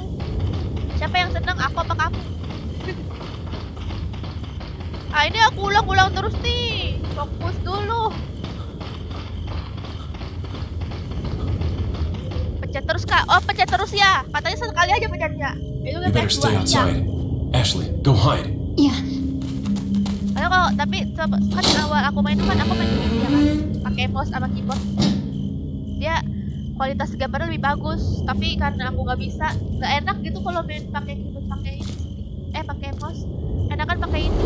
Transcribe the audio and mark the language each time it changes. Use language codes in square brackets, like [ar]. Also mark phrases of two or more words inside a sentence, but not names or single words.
[id] Siapa yang seneng? Aku apa kamu? Ah, ini aku ulang-ulang terus nih. Fokus dulu. Pencet terus, Kak. Oh, pencet terus ya. Katanya sekali aja pencetnya. Itu [en] You [id] kan [en] better [id] PS2 [en] stay [id] ya. [en] outside. Ashley, go hide. [id] Iya. Kalau tapi kan awal aku main kan aku main PC ya kan. Pakai mouse sama keyboard. Dia kualitas gambarnya lebih bagus, tapi karena aku nggak bisa, nggak enak gitu kalau main pakai keyboard pakai mouse. Enakan pakai ini.